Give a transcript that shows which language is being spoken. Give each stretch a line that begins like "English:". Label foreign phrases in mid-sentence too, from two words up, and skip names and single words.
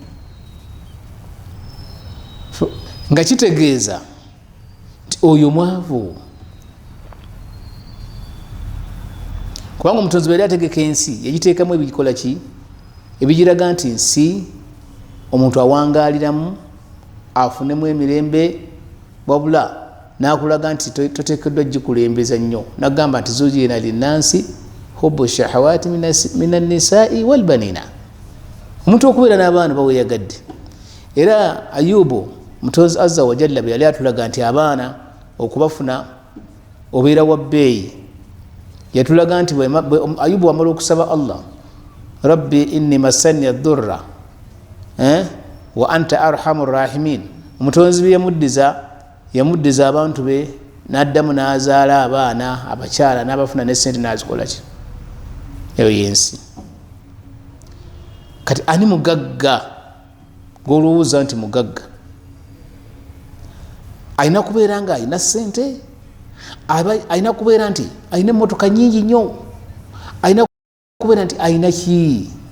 Ganda: Nga kitegeeza nti oyo mwavu, kubanga omutonzi bwe yali ategeka ensi yagiteekamu ebigikola ki, ebigiraga nti nsi omuntu awangaaliramu afunemu emirembe, wabula n'akulaga nti toteekeddwa gikulembeza nnyo. Nagamba nti
Arabic: زين للناس حب الشهوات من النساء والبنين,
Ganda: omuntu okubeera n'abaana baweyagadde. Era Ayubu Mutonzi
Arabic: عز وجل
Ganda: yali atulaga nti abaana okubafuna obeera wa bbeeyi. Yatulaga nti Ayubu wamala okusaba Allah,
Arabic: رب إني مسني الضر وأنت أرحم الراحمين,
Ganda: Omutonzi bye yamuddiza abantu be, n'addamu n'azaala abaana abakyala n'abafuna n'essente n'azikola ki, eyo yensi. Kati ani mugagga gw'olowooza nti mugagga? Alina kubeera nga alina ssente, alina kubeera nti alina emmotoka nyingi nnyo, alina kubeera nti alina ki?